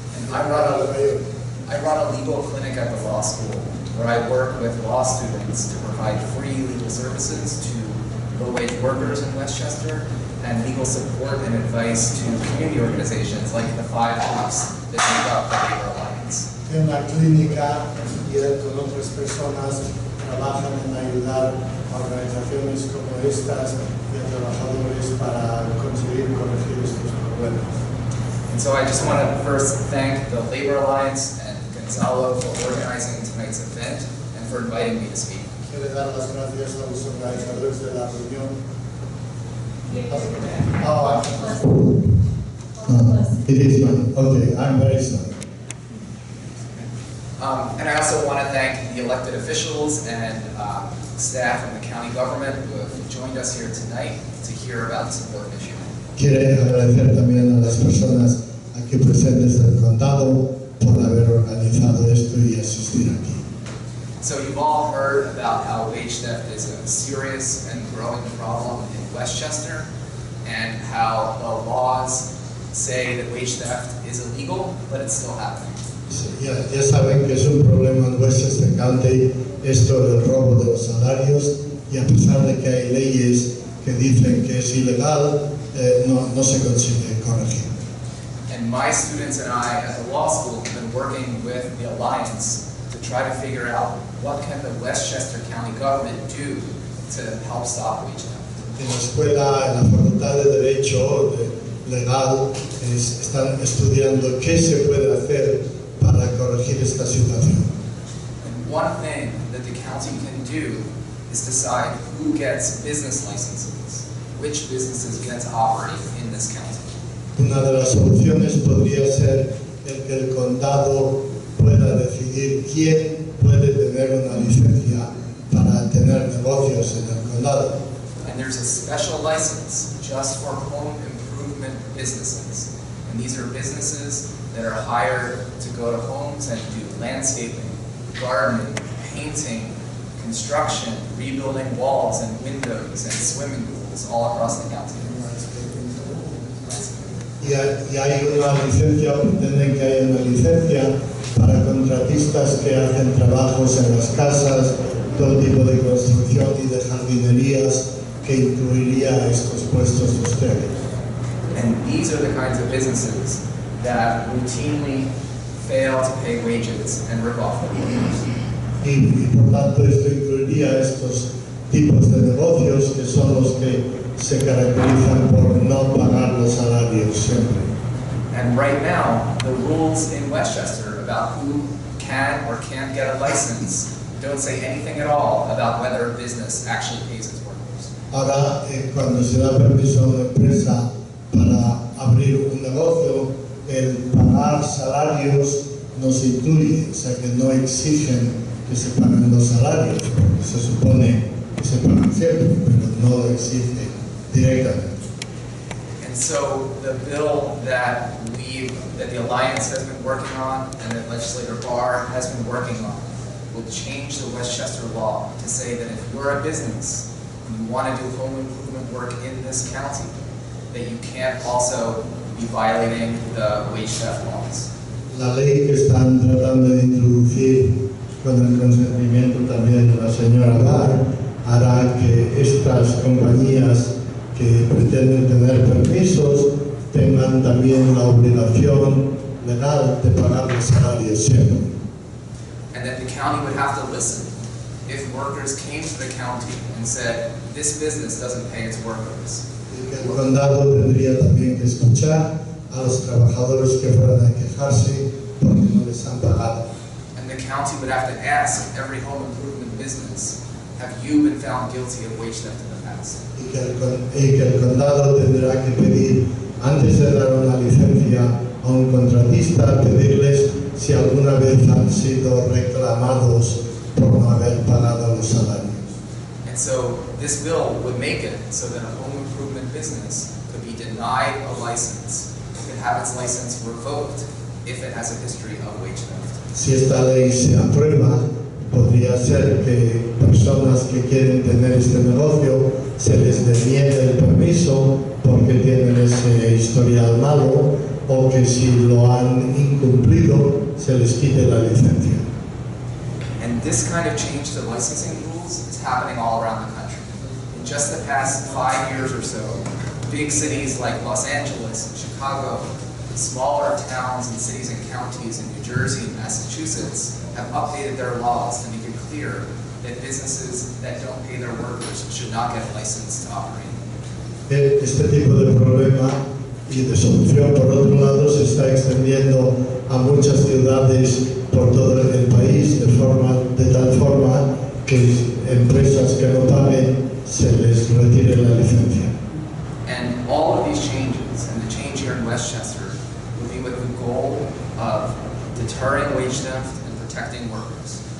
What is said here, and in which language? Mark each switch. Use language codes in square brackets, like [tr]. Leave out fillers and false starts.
[en] And I run a legal clinic at the law school, where I work with law students to provide free legal services to low-wage workers in Westchester and legal support and advice to community organizations like the 5 groups that make up the Labor Alliance. [es] En una clínica y él con otras personas trabajan en ayudar a organizaciones como estas y a trabajadores para conseguir corregir estos problemas. [en] And so I just want to first thank the Labor Alliance and Gonzalo for organizing tonight's event and for inviting me to speak. [es] Quiero dar las gracias a los organizadores de la reunión. [en] It is fine. Okay, I'm very sorry. And I also want to thank the elected officials and staff in the county government who have joined us here tonight to hear about this important issue. [es] Quiero agradecer también a las personas aquí presentes del condado por haber organizado esto y asistir aquí. [en] So you've all heard about how wage theft is a serious and growing problem in Westchester, and how the laws say that wage theft is illegal, but it's still happening. [es] Ya saben que es un problema en Westchester County esto del robo de los salarios, y a pesar de que hay leyes que dicen que es ilegal, no se consigue corregir. [en] And my students and I at the law school have been working with the Alliance to try to figure out what can the Westchester County government do to help stop wage theft. [es] En la escuela, en la Facultad de Derecho Legal, están estudiando qué se puede hacer para corregir esta situación. [en] And one thing that the county can do is decide who gets business licenses, which businesses get to operate in this county. [es] Una de las soluciones podría ser que el condado pueda decidir quién puede tener una licencia para tener negocios en el condado. [en] And there's a special license just for home improvement businesses. And these are businesses that are hired to go to homes and do landscaping, gardening, painting, construction, rebuilding walls and windows and swimming pools all across the county. [es] Y hay una licencia, pretenden que haya una licencia para contratistas que hacen trabajos en las casas, todo tipo de construcción y de jardinerías que incluiría estos puestos de ustedes. [en] And these are the kinds of businesses that routinely fail to pay wages and rip off their workers. [es] Y por tanto esto incluiría estos tipos de negocios que son los que se caracterizan por no pagar los salarios siempre. [en] And right now, the rules in Westchester about who can or can't get a license don't say anything at all about whether a business actually pays its workers. [es] Ahora, cuando se da permiso a una empresa para abrir un negocio, el pagar salarios no se incluye, o sea que no exigen que se paguen los salarios, porque se supone que se pagan siempre, pero no lo exige directamente. [en] And so the bill that the Alliance has been working on and that Legislator Barr has been working on will change the Westchester law to say that if you're a business and you want to do home improvement work in this county, that you can't also be violating the wage theft laws. [es] La ley que están tratando de introducir con el consentimiento también de la señora Barr hará que estas compañías que pretenden tener permisos tengan también la obligación legal de pagar los salarios siempre. [en] And that the county would have to listen if workers came to the county and said, this business doesn't pay its workers. [es] Y que el condado tendría también que escuchar a los trabajadores que fueran a quejarse porque no les han pagado. [en] And the county would have to ask every home improvement business, have you been found guilty of wage theft in the past? [es] Y que el condado tendrá que pedir, antes de dar una licencia a un contratista, pedirles si alguna vez han sido reclamados por no haber pagado los salarios. [en] And so this bill would make it so that a home improvement business could be denied a license, could have its license revoked if it has a history of wage theft. [es] Si esta ley se aprueba, podría ser que personas que quieren tener este negocio se les deniegue el permiso porque tienen ese historial malo, o que si lo han incumplido se les quite la licencia. [en] And this kind of change to licensing rules is happening all around the country. In just the past 5 years or so, big cities like Los Angeles and Chicago, smaller towns and cities and counties in New Jersey and Massachusetts have updated their laws to make it clear that businesses that don't pay their workers should not get a license to operate. [es] Este tipo de problema y de solución, por otro lado, se está extendiendo a muchas ciudades por todo el país de tal forma que empresas que no paguen se les retire la licencia. [en] And all of these changes, and the change here in Westchester, would be with the goal of deterring wage theft and protecting workers.